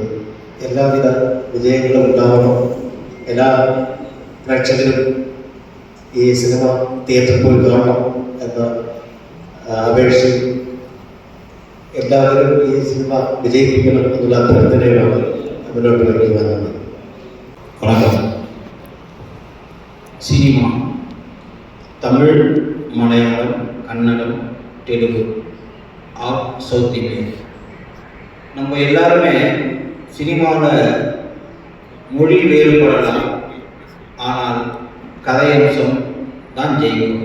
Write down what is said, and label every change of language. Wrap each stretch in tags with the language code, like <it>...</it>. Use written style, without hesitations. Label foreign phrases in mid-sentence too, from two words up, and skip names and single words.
<ml>എല്ലാവിധ വിജയങ്ങളും ഉണ്ടാവണം. എല്ലാ പ്രേക്ഷകരും ഈ സിനിമ തിയേറ്ററിൽ പോയി കാണണം എന്ന അപേക്ഷിച്ച് എല്ലാവരും ഈ സിനിമ വിജയിപ്പിക്കണം എന്നുള്ള അഭ്യർത്ഥനയാണ് മുന്നോട്ട് വയ്ക്കുവാനാണ്.</ml> <ta>வணக்கம். சினிமா தமிழ், மலையாளம், கன்னடம், தெலுங்கு</ta> <en>are South Indian.</en> <ta>நம்ம எல்லாருமே சினிமாவில் மொழி வேறுபடலாம், ஆனால் கதையம்சம் தான் ஜெயிக்கும்.</ta>